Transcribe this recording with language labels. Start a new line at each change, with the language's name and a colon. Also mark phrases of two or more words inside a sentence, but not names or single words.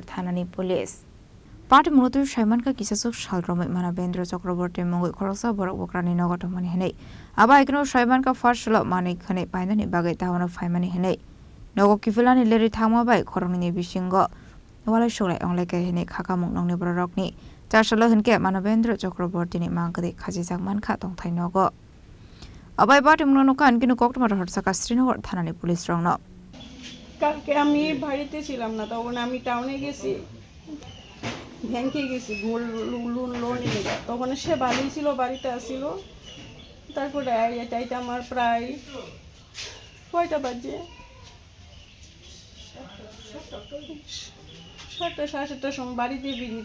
Kok Borok: থানানি পুলিশ পাটিমুনতুর সাইমানকা কিসাসুক সালরমে মানবেন্দ্র চক্রবর্তী মঙ্গল খরকসা বরক বকরানি নগটমনি হেনে আবা ইকনো সাইমানকা ফার্স্টল মানিকখানে পাইনানি বাগে তাওনা ফাইমানি হেনে নগ কিফুলানি লেরি থামাবাই খরংনি বিসিংগ ওয়ালাই সলাই অংলাইকা হেনে খাকামুক নংনি বরকনি চারশাল হনকে মানবেন্দ্র চক্রবর্তীনি মাংকদে খাজিজাকমান খা তংথাই নগ আবাই পাটিমুনো কান কিনো কোকটুমা হরসাকা শ্রীনগর থানানি পুলিশ রং ন
Bangla: কালকে আমি বাড়িতে ছিলাম না, তখন আমি টাউনে গেছি, ব্যাংকে গেছি লোন নিয়ে। তখন সে বাড়ি ছিল, বাড়িতে আসছিল। তারপরে এটাইতে আমার প্রায় কয়টা বাজে 7টা সাড়ে 7টার সময় বাড়িতে বেরিয়ে।